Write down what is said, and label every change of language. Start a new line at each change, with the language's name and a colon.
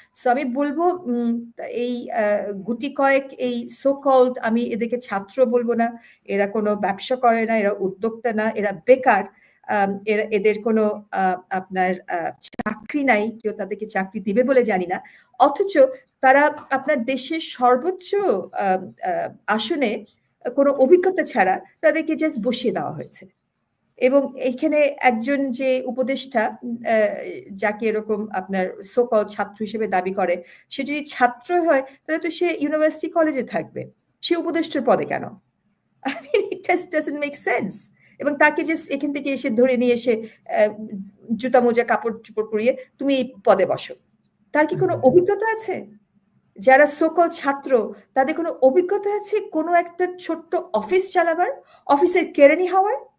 Bangla: So আমি বলবো, এই গুটি কয়েক এই সো কল্ড, আমি এদেরকে ছাত্র বলবো না, এরা কোনো ব্যবসা করে না, এরা উদ্যোক্তা না, এরা বেকার, এদের কোনো আপনার চাকরি নাই, কেউ তাদেরকে চাকরি দিবে বলে জানি না, অথচ তারা আপনার দেশের সর্বোচ্চ আসনে কোনো অভিজ্ঞতা ছাড়া তাদেরকে জাস্ট বসিয়ে দেওয়া হয়েছে। এবং এখানে একজন যে উপদেষ্টা, যাকে এরকম আপনার সোকল ছাত্র হিসেবে দাবি করে, সে যদি ছাত্র হয় তাহলে তো সে ইউনিভার্সিটি কলেজে থাকবে, সে উপদেষ্টার পদে কেন?
English: I mean, it just doesn't make sense.
Bangla: এবং তাকে জাস্ট এখান থেকে এসে ধরে নিয়ে এসে জুতা মোজা কাপড় চোপড় পরিয়ে তুমি এই পদে বসো। তার কি কোনো অভিজ্ঞতা আছে? যারা সোকল ছাত্র, তাদের কোনো অভিজ্ঞতা আছে কোনো একটা ছোট্ট অফিস চালাবার, অফিসের কেরানি হওয়ার?